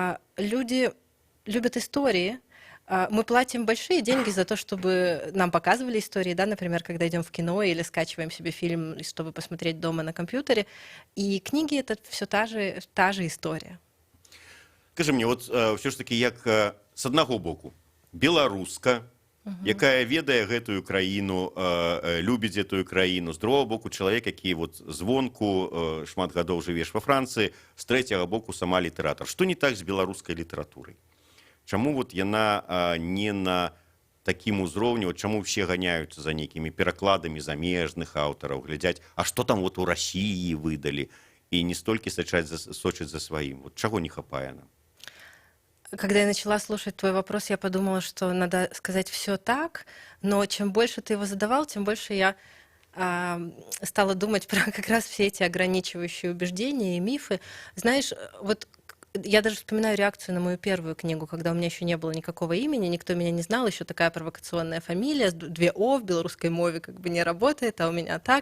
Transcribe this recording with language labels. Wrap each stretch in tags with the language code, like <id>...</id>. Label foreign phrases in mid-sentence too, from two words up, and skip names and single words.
<ru>Люди любят истории, мы платим большие деньги за то, чтобы нам показывали истории, да, например, когда идем в кино или скачиваем себе фильм, чтобы посмотреть дома на компьютере. И книги — это все та же история. Скажи мне,</ru> <be>от все ж таки, як з аднаго боку, беларуска, якая ведае гэтую краіну, любіць гэтую краіну, з другого боку, чалавек, які вот звонку шмат гадоў жывеш во Францыі, з трэцяга боку сама літаратар. Што не так з беларускай літаратурай? Чаму вот яна не на такім узроўні, вот чаму все ганяюцца за нейкімі перакладамі замежных аўтараў, глядзяць, а што там вот у Расіі выдалі, і не столькі сочаць за сваім. Вот чаго не хапае нам?</be> <ru>Когда я начала слушать твой вопрос, я подумала, что надо сказать все так, но чем больше ты его задавал, тем больше я стала думать про как раз все эти ограничивающие убеждения и мифы. Знаешь, вот я даже вспоминаю реакцию на мою первую книгу, когда у меня еще не было никакого имени, никто меня не знал, еще такая провокационная фамилия, 2 О в белорусской мове как бы не работает, а у меня так.</ru>